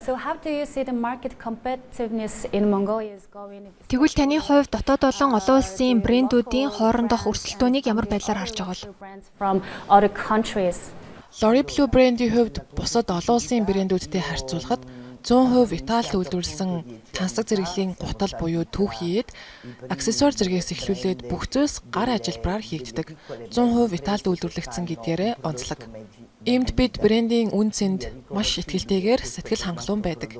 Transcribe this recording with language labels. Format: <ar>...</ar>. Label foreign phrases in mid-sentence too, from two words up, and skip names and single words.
<en>So how do you see the market competitiveness in Mongolia is going?</en> <mn>Тэгвэл таны хувьд дотоод болон олон улсын брэндүүдийн хоорондох өрсөлдөөнийг ямар байдлаар харж байгаа вэ?</mn> <en>From other countries.</en> <mn>Lori Blue брендийн хувьд бусад олон улсын брэндүүдтэй харьцуулахад 100% Италид үйлдвэрлэсэн тансаг зэрэглэлийн гутал буюу түүхийд аксессуар зэргээс эхлүүлээд бүх зүйлс гар ажилбараар хийгддэг. 100% Италид үйлдвэрлэгдсэн гэдгээрээ онцлог. Иймд бид брендийн үн цэнд маш итгэлтэйгээр сэтгэл хангалуун байдаг.</mn>